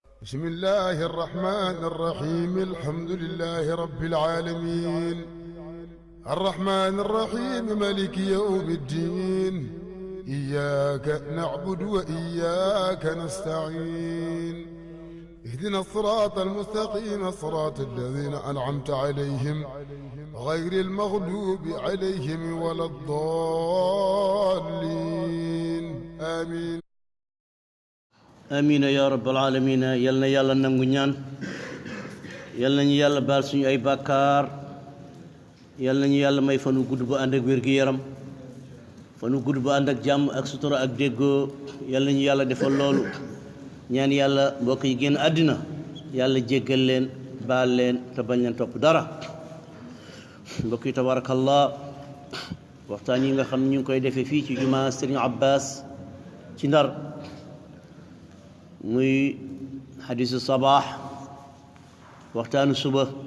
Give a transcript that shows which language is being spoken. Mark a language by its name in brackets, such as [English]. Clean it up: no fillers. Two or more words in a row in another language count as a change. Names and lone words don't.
[Arabic] بسم الله الرحمن الرحيم الحمد لله رب العالمين الرحمن الرحيم مالك يوم الدين إياك نعبد وإياك نستعين اهدنا الصراط المستقيم صراط الذين أنعمت عليهم غير المغلوب عليهم ولا الضالين آمين آمين يا رب العالمين [Wolof] yal na yàlla nangu ñaan yal nañu yàlla baal suñu ay bàkkaar yal nañu yàlla may fanu gudd bu ànd ak wér-gi-yaram fanu gudd bu ànd ak jàmm ak sutura ak déggoo yal nañu yàlla defal loolu ñaan yàlla mbokk yi génn àddina yàlla jéggal leen baal leen te bañ leen topp dara mbokk yi tabarakallah waxtaan yi nga xam ne ñu ngi koy defee fii ci jumaa Sëriñ Abbas ci Ndar muy xadisu sabaax waxtaanu suba